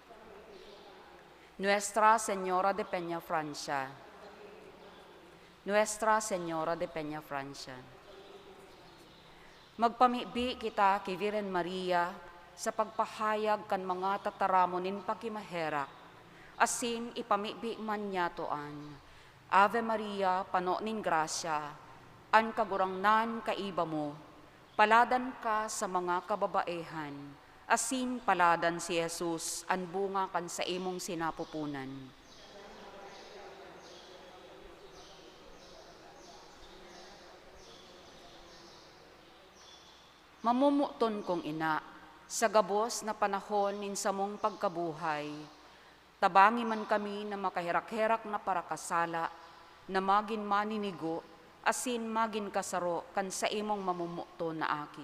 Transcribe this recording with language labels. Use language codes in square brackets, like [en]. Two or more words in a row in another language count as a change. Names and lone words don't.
[bik] Nuestra Señora de Peña Francia. Nuestra Señora de Peña Francia. Magpamibi kita kay Virgen Maria, sa pagpahayag kan mga tataramonin pakimaherak, asin ipamibi man niya toan. [la] Ave Maria, [bik] pano nin grasya, an kagurangnan kaiba mo, paladan ka sa mga kababaehan, asin paladan si Jesus, an bunga kan sa imong sinapupunan. Mamumuton kong ina, sa gabos na panahon nin sa mong pagkabuhay, tabangi man kami na makahirak-hirak na parakasala, na magin maninigo, asin magin kasaro kan sa imong mamumuton na aki.